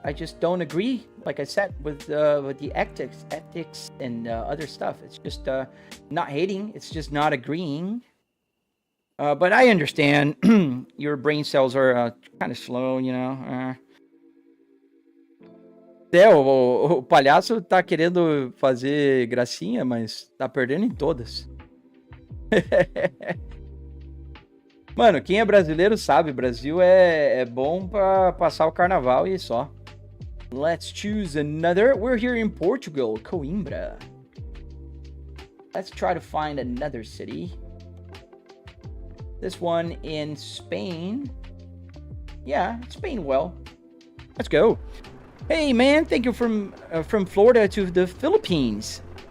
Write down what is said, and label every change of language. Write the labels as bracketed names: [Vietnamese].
[English] I just don't agree, like I said, with the ethics and other stuff. It's just not hating. It's just not agreeing. But I understand your brain cells are kind of slow, you know. [Portuguese] O palhaço tá querendo fazer gracinha, mas tá perdendo em todas. Mano, quem é brasileiro sabe, Brasil é bom pra passar o carnaval e só. [English] Let's choose another. We're here in Portugal, Coimbra. Let's try to find another city. This one in Spain. Yeah, Spain, well. Let's go. Hey, man, thank you from Florida to the Philippines.